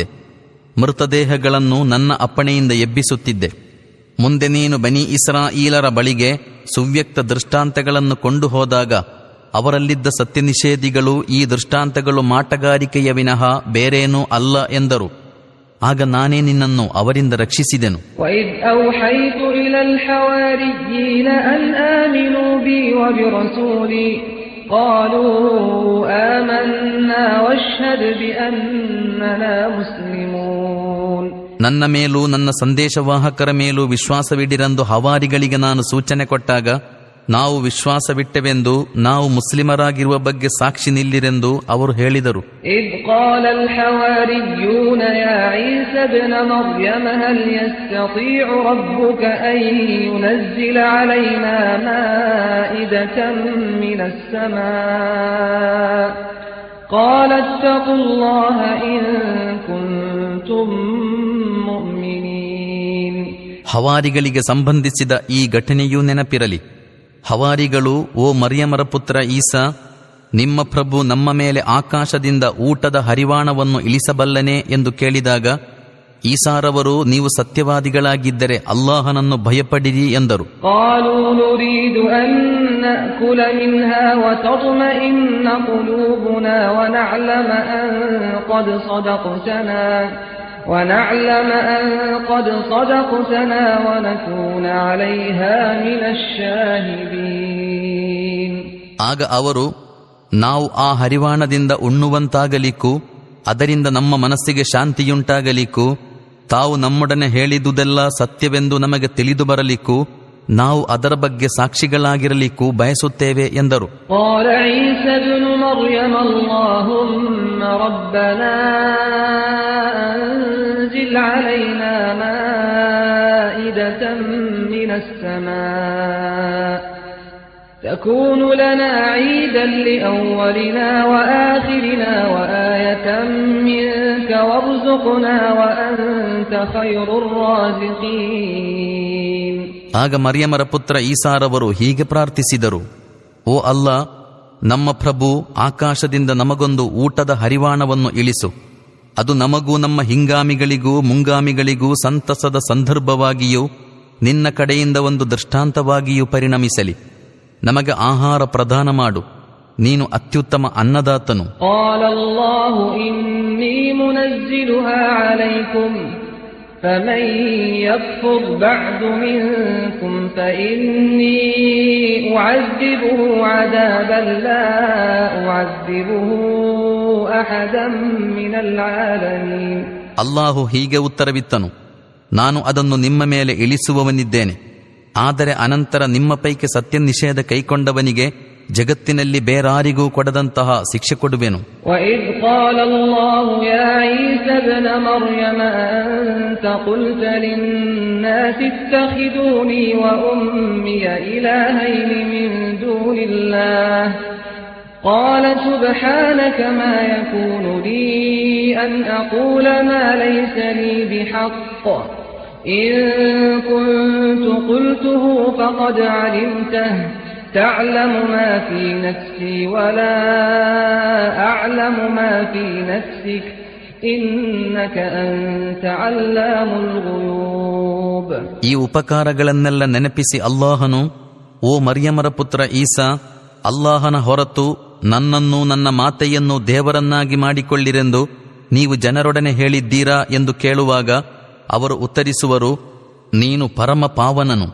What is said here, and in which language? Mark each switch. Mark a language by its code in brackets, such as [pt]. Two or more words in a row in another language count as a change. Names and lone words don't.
[kn] ಮೃತದೇಹಗಳನ್ನು ನನ್ನ ಅಪ್ಪಣೆಯಿಂದ ಎಬ್ಬಿಸುತ್ತಿದ್ದೆ. ಮುಂದೆ ನೀನು ಬನಿ ಇಸ್ರಾಯೀಲರ ಬಳಿಗೆ ಸುವ್ಯಕ್ತ ದೃಷ್ಟಾಂತಗಳನ್ನು ಕೊಂಡು ಹೋದಾಗ ಅವರಲ್ಲಿದ್ದ ಸತ್ಯನಿಷೇಧಿಗಳು ಈ ದೃಷ್ಟಾಂತಗಳು ಮಾಟಗಾರಿಕೆಯ ವಿನಃ ಬೇರೇನೂ ಅಲ್ಲ ಎಂದರು. ಆಗ ನಾನೇ ನಿನ್ನನ್ನು ಅವರಿಂದ ರಕ್ಷಿಸಿದೆನು. [ar] وَإِذْ أَوْحَيْتُ إِلَى الْحَوَارِيِّينَ أَنْ آمِنُوا بِي وَبِرَسُولِي قَالُوا آمَنَّا وَاشْهَدْ بِأَنَّنَا مُسْلِمُونَ. [kn] ನನ್ನ ಮೇಲೂ ನನ್ನ ಸಂದೇಶವಾಹಕರ ಮೇಲೂ ವಿಶ್ವಾಸವಿಡಿರೆಂದು ಹವಾರಿಗಳಿಗೆ ನಾನು ಸೂಚನೆ ಕೊಟ್ಟಾಗ ನಾವು ವಿಶ್ವಾಸವಿಟ್ಟೆವೆಂದು, ನಾವು ಮುಸ್ಲಿಮರಾಗಿರುವ ಬಗ್ಗೆ ಸಾಕ್ಷಿ ನಿಲ್ಲಿರೆಂದು ಅವರು ಹೇಳಿದರು. [ar] إِذْ قَالَ الْحَوَارِيُّونَ يَا عِيسَى ابْنَ مَرْيَمَ هَلْ يَسْتَطِيعُ رَبُّكَ أَن يُنَزِّلَ عَلَيْنَا مَائِدَةً مِنَ السَّمَاءِ قَالَ اتَّقُوا اللَّهَ إِن كُنتُم مُّؤْمِنِينَ. [kn] ಹವಾರಿಗಳಿಗೆ ಸಂಬಂಧಿಸಿದ ಈ ಘಟನೆಯೂ ನೆನಪಿರಲಿ. ಹವಾರಿಗಳು, ಓ ಮರ್ಯಮರ ಪುತ್ರ ಈಸಾ, ನಿಮ್ಮ ಪ್ರಭು ನಮ್ಮ ಮೇಲೆ ಆಕಾಶದಿಂದ ಊಟದ ಹರಿವಾಣವನ್ನು ಇಳಿಸಬಲ್ಲನೆ ಎಂದು ಕೇಳಿದಾಗ ಈಸಾರವರು, ನೀವು ಸತ್ಯವಾದಿಗಳಾಗಿದ್ದರೆ ಅಲ್ಲಾಹನನ್ನು ಭಯಪಡಿರಿ ಎಂದರು. [ar] قالوا نريد أن نأكل منها وتطمئن قلوبنا ونعلم أن قد صدقتنا ونكون عليها من الشاهدين. [kn] ಆಗ ಅವರು, ನಾವು ಆ ಹರಿವಾಣದಿಂದ ಉಣ್ಣುವಂತಾಗಲಿಕ್ಕೂ ಅದರಿಂದ ನಮ್ಮ ಮನಸ್ಸಿಗೆ ಶಾಂತಿಯುಂಟಾಗಲಿಕ್ಕೂ ತಾವು ನಮ್ಮೊಡನೆ ಹೇಳಿದುದೆಲ್ಲ ಸತ್ಯವೆಂದು ನಮಗೆ ತಿಳಿದು ಬರಲಿಕ್ಕೂ ನಾವು ಅದರ ಬಗ್ಗೆ ಸಾಕ್ಷಿಗಳಾಗಿರಲಿಕ್ಕೂ ಬಯಸುತ್ತೇವೆ ಎಂದರು. [ar] قال عيسى ابن مريم اللهم ربنا أنزل علينا مائدة من السماء تكون لنا عيدا لأولنا وآخرنا وآية منك وارزقنا وأنت خير الرازقين. [kn] ಆಗ ಮರ್ಯಮರ ಪುತ್ರ ಈಸಾರವರು ಹೀಗೆ ಪ್ರಾರ್ಥಿಸಿದರು, ಓ ಅಲ್ಲಾ, ನಮ್ಮ ಪ್ರಭು, ಆಕಾಶದಿಂದ ನಮಗೊಂದು ಊಟದ ಹರಿವಾಣವನ್ನು ಇಳಿಸು. ಅದು ನಮಗೂ ನಮ್ಮ ಹಿಂಗಾಮಿಗಳಿಗೂ ಮುಂಗಾಮಿಗಳಿಗೂ ಸಂತಸದ ಸಂದರ್ಭವಾಗಿಯೂ ನಿನ್ನ ಕಡೆಯಿಂದ ಒಂದು ದೃಷ್ಟಾಂತವಾಗಿಯೂ ಪರಿಣಮಿಸಲಿ. ನಮಗೆ ಆಹಾರ ಪ್ರದಾನ ಮಾಡು, ನೀನು ಅತ್ಯುತ್ತಮ ಅನ್ನದಾತನು. [ar] قال الله إني منزلها عليكم فمن يكفر بعد منكم فإني أعذبه عذابا لا أعذبه أحدا من العالمين. [kn] ಅಲ್ಲಾಹು ಹೀಗೆ ಉತ್ತರವಿತ್ತನು, ನಾನು ಅದನ್ನು ನಿಮ್ಮ ಮೇಲೆ ಇಳಿಸುವವನಿದ್ದೇನೆ. ಆದರೆ ಅನಂತರ ನಿಮ್ಮ ಪೈಕಿ ಸತ್ಯ ನಿಷೇಧ ಕೈಕೊಂಡವನಿಗೆ ಜಗತ್ತಿನಲ್ಲಿ ಬೇರಾರಿಗೂ ಕೊಡದಂತಹ ಶಿಕ್ಷೆ ಕೊಡುವೆನು. [ar] وَإِذْ قَالَ اللَّهُ يَا عِيسَى ابْنَ مَرْيَمَ أَنْتَ قُلْتَ لِلنَّاسِ اتَّخِذُونِي وَأُمِّيَ إِلَٰهَيْنِ مِن دُونِ اللَّهِ قَالَ سُبْحَانَكَ مَا يَكُونُ لِي أَنْ أَقُولَ مَا لَيْسَ لِي بِحَقٍّ إِن كُنتُ قُلْتُهُ فَقَدْ عَلِمْتَهُ تَعْلَمُ مَا فِي نَفْسِي وَلَا أَعْلَمُ مَا فِي نَفْسِكَ إِنَّكَ أَنْتَ عَلَّامُ الْغُيُوبِ. [kn] ಈ ಉಪಕಾರಗಳನ್ನೆಲ್ಲ ನೆನಪಿಸಿ ಅಲ್ಲಾಹನು, ಓ ಮರ್ಯಮರ ಪುತ್ರ ಈಸಾ, ಅಲ್ಲಾಹನ ಹೊರತು ನನ್ನನ್ನು ನನ್ನ ಮಾತೆಯನ್ನು ದೇವರನ್ನಾಗಿ ಮಾಡಿಕೊಳ್ಳಿರೆಂದು ನೀವು ಜನರೊಡನೆ ಹೇಳಿದ್ದೀರಾ ಎಂದು ಕೇಳುವಾಗ ಅವರು ಉತ್ತರಿಸುವರು, ನೀನು ಪರಮ ಪಾವನನು.